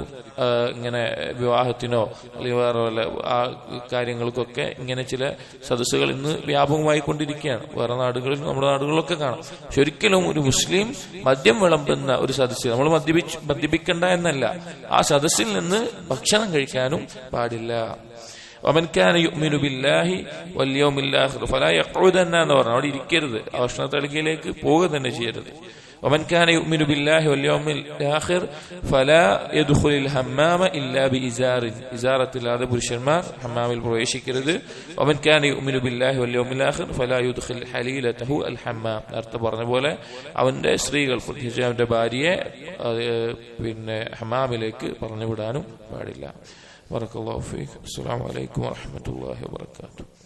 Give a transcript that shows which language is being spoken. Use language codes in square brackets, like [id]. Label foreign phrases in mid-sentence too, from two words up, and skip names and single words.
[ml] ഇങ്ങനെ വിവാഹത്തിനോ അല്ലെങ്കിൽ വേറെ വല്ല ആ കാര്യങ്ങൾക്കൊക്കെ ഇങ്ങനെ ചില സദസ്സുകൾ ഇന്ന് വ്യാപകമായി കൊണ്ടിരിക്കുകയാണ്. വേറെ നാടുകളിൽ നമ്മുടെ നാടുകളിലൊക്കെ കാണാം. പക്ഷെ ഒരിക്കലും ഒരു മുസ്ലിം മദ്യം വിളമ്പുന്ന ഒരു സദസ്സ്, നമ്മൾ മദ്യപിക്കണ്ട എന്നല്ല, ആ സദസ്സിൽ നിന്ന് ഭക്ഷണം കഴിക്കാനും പാടില്ല. [ar] ومن كان يؤمن بالله واليوم الآخر فلا يقعدن [ml] എന്ന് പറഞ്ഞു അവിടെ ഇരിക്കരുത്, ആ ഭക്ഷണത്തളികയിലേക്ക് പോവുക തന്നെ ചെയ്യരുത്. [ar] ومن كان يؤمن بالله واليوم الآخر فلا يدخل الحمام إلا بإزار. [ml] ഇസാറത്തില്ലാതെ പുരുഷന്മാർ ഹമ്മാമിൽ പ്രവേശിക്കരുത്. [ar] ومن كان يؤمن بالله واليوم الآخر فلا يدخل حليلته الحمام. [ml] നേരത്തെ പറഞ്ഞ പോലെ അവന്റെ സ്ത്രീകൾ, പ്രത്യേകിച്ച് അവന്റെ ഭാര്യയെ പിന്നെ ഹമ്മാമിലേക്ക് പറഞ്ഞു വിടാനും പാടില്ല. [ar] بارك الله فيك. السلام عليكم ورحمة الله وبركاته.